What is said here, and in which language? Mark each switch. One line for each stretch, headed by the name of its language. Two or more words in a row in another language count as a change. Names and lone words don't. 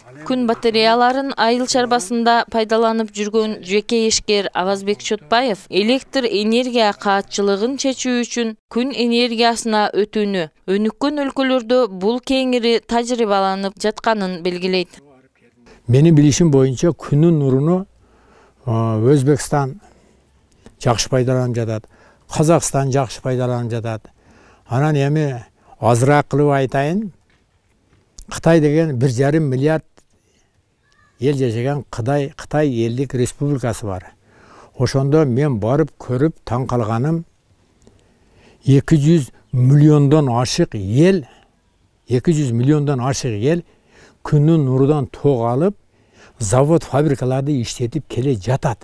Kyrgyz: Күн батареяларын айыл чарбасында пайдаланып жүргөн жеке ишкер Авазбек Чотбаев электр энергия каатчылыгын чечүү үчүн күн энергиясына өтүүнү өнүккөн өлкөлөрдө бул кеңири тажрыйбаланып жатканын белгилейт. Менин билишим боюнча күнүн нуруну Өзбекстан жакшы пайдаланып жатат. Қазақстан жақсы пайдаланып жатат. Анан эми азыраак кылып айтайын, Кытай деген 1,5 миллиард ел жашаган Кытай элдик республикасы бар. Ошондо мен барып көрүп таң калганым 200 миллиондон ашык ел күнүн нурудан ток алып, завод фабрикаларды иштетип келе жатат.